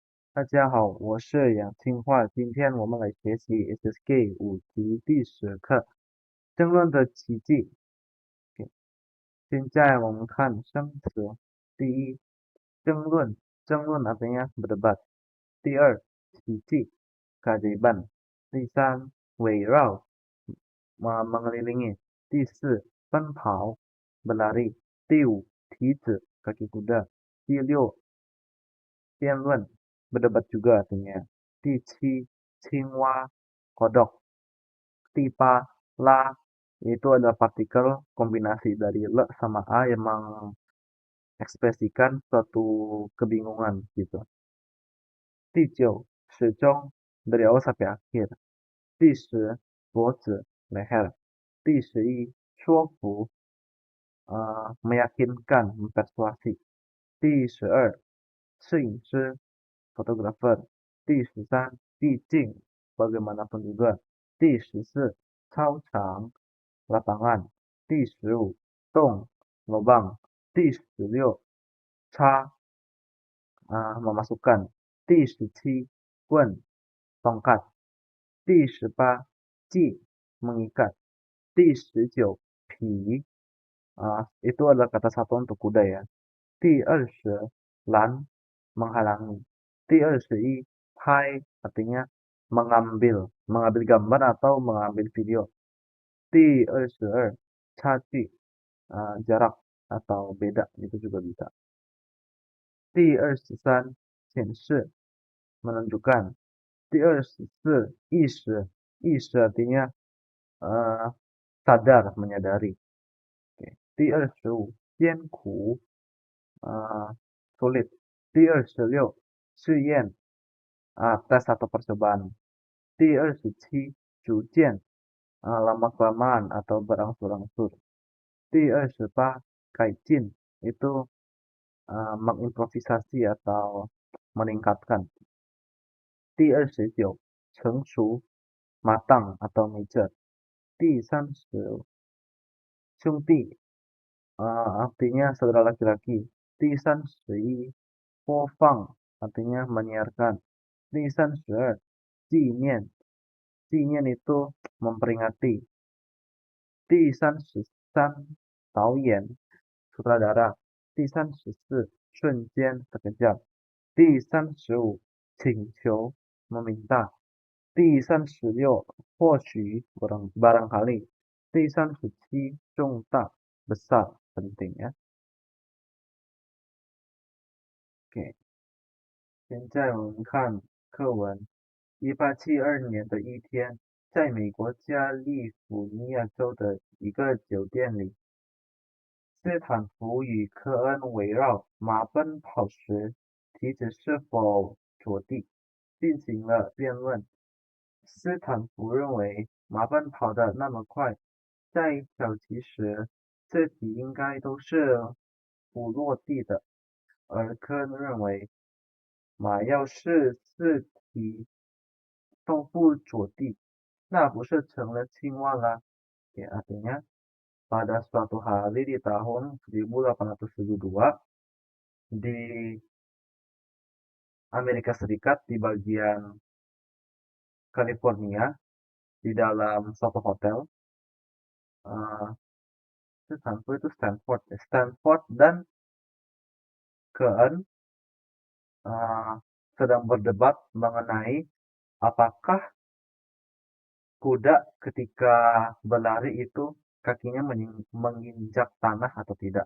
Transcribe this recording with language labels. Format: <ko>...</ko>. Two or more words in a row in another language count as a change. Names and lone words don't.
<zh>大家好，我是杨清化，今天我们来学习 SSK 5级第10课争论的奇迹。OK，现在我们看生词，第一，争论</zh> <id>artinya berdebat。</id> <zh>第二，奇迹 keajaiban。第三，围绕 mengelilingi。第四，奔跑 berlari。第五，蹄子</zh> <id>kaki kuda。</id> <zh>第六，辩论</zh> <id>berdebat juga artinya.</id> <zh>第七，青蛙 kodok.</zh> <id>第八，la itu adalah partikel kombinasi dari le sama a yang mengekspresikan suatu kebingungan gitu.</id> <zh>第九，始终</zh> <id>dari awal sampai akhir.</id> <zh>第10，脖子 leher. 第11，说服</zh> <id>meyakinkan, mempersuasi.</id> <zh>第12，摄影师 fotografer. 第13，毕竟</zh> <id>bagaimanapun juga.</id> <zh>第14，操场 lapangan. 第15，洞 lubang. 第16，插 memasukkan. 第17，棍 tongkat. 第18，系</zh> <id>mengikat.</id> <zh>第19，匹</zh> <id>itu adalah kata satuan untuk kuda ya.</id> <zh>第20，拦</zh> <id>menghalangi.</id> <zh>第21，拍</zh> <id>artinya mengambil gambar atau mengambil video.</id> <zh>第22，差距</zh> <id>jarak atau beda itu juga bisa.</id> <zh>第23，显示 menunjukkan. 第24，意识</zh> <id>artinya sadar, menyadari. Oke.</id> <zh>第25，艰苦 sulit. 第26，试验</zh> <id>tes atau percobaan.</id> <zh>第27，逐渐</zh> <id>lama-kelamaan atau berangsur-angsur.</id> <zh>第28，改进</zh> <id>itu mengimprovisasi atau meningkatkan.</id> <zh>第29，成熟</zh> <id>matang atau mature.</id> <zh>第30，兄弟</zh> <id>artinya saudara laki-laki.</id> <zh>第31，播放</zh> <id>artinya menyiarkan.</id> <zh>第32，纪念</zh> <id>itu memperingati.</id> <zh>第33，导演 sutradara. 第34，瞬间 sekejap. 第35，请求 meminta. 第36，或许 barangkali. 第37，重大</zh> <id>besar, penting ya. Oke，</id> <zh>现在我们看课文。1872年的一天，在美国加利福尼亚州的一个酒店里，斯坦福与科恩围绕马奔跑时蹄子是否着地进行了辩论。斯坦福认为马奔跑得那么快，在小骑时自己应该都是不落地的，而科恩认为马要是四蹄都不着地，那不是成了青蛙啦。</zh> <id>Ya, artinya pada suatu hari di tahun 1872 di Amerika Serikat di bagian California di dalam suatu hotel Stanford itu Stanford dan Keun sedang berdebat mengenai apakah kuda ketika berlari itu kakinya menginjak tanah atau tidak.</id>